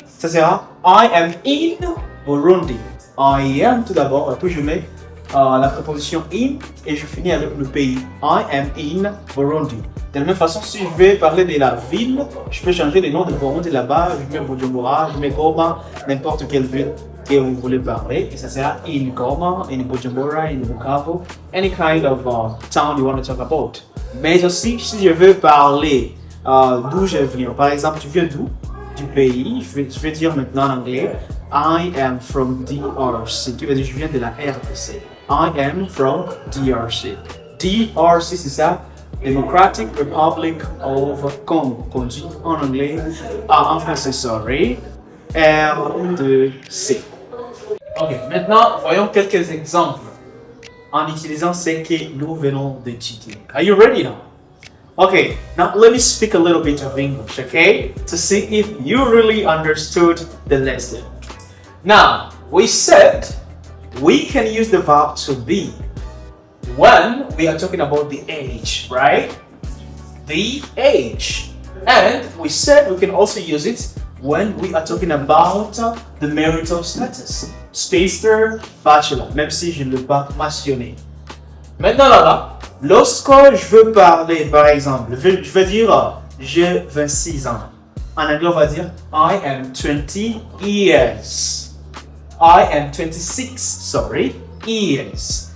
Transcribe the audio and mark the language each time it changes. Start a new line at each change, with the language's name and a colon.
French: Ça sera
English: I am in Burundi. I am
French: tout d'abord, et puis je mets la préposition in et je finis avec le pays.
English: I am in Burundi.
French: De la même façon, si je vais parler de la ville, je peux changer le nom de Burundi là-bas. Je mets Bujumbura, je mets Goma, n'importe quelle ville que vous voulez parler. Et ça sera
English: in Goma, in Bujumbura, in Bukavu, any kind of town you want to talk about.
French: Mais aussi, si je veux parler d'où je viens, par exemple, tu viens d'où? Du pays, je vais dire maintenant en anglais
English: I am from DRC,
French: qui veut dire je viens de la RDC.
English: I am from DRC.
French: DRC, c'est ça,
English: Democratic Republic of Congo,
French: qu'on dit en anglais, en français,
English: sorry,
French: RDC. Ok, maintenant voyons quelques exemples en utilisant ce que nous venons d'étudier.
English: Are you ready now? Okay, now let me speak a little bit of English, okay? To see if you really understood the lesson. Now, we said we can use the verb to be when we are talking about the age, right? The age. And we said we can also use it when we are talking about the marital status.
French: Spinster, bachelor, même si je ne l'ai pas mentionné. Maintenant là, lorsque je veux parler, par exemple, je vais dire j'ai 26 ans. En anglais, on va dire
English: I am 20 years. I am 26, sorry, years.